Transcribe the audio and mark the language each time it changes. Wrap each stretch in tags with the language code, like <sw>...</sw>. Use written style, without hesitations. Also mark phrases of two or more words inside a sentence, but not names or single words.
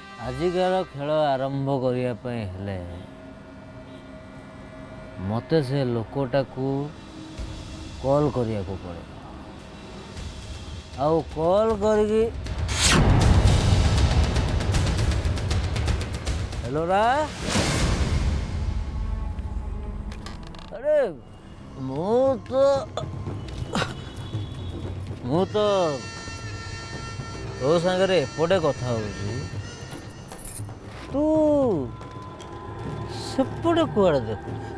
<or>ଆଜିକାର ଖେଳ ଆରମ୍ଭ କରିବା ପାଇଁ ହେଲେ ମୋତେ ସେ ଲୋକଟାକୁ କଲ୍ କରିବାକୁ ପଡ଼ିବ। ଆଉ କଲ୍ କରିକି ହେଲୋ ରା ଅରେ ମୁଁ ତ ତୋ ସାଙ୍ଗରେ ଏପଟେ କଥା ହଉଛି, ତୁ ସେପଟେ କୁଆଡ଼େ ଦେଖୁଛୁ?</or>